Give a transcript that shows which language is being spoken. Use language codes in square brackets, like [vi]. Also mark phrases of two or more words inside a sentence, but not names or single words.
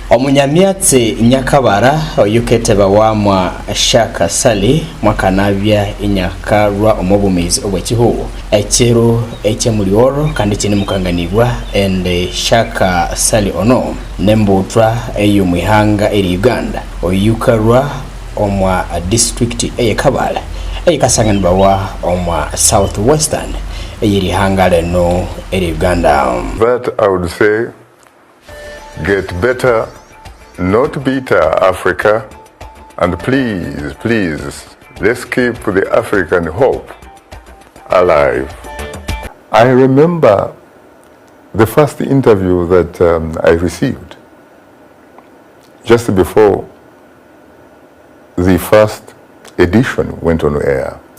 [koo] Omunyamyatse nyakabara oyuketeba wamwa Shaka Ssali mwakanabya inyakarwa omubumezi obwekihuwo ekiro ekyemulioro kandi kini mukanganibwa ende Shaka Ssali ono nembutwa ey'omwihanga eri Uganda oyukarwa omwa district eyekabala eyikasanganibwa omwa southwestern ey'erihanga leno eri Uganda. [en] But I would say get better, not bitter, Africa, and please, please, let's keep the African hope alive. I remember the first interview that I received just before the first edition went on air.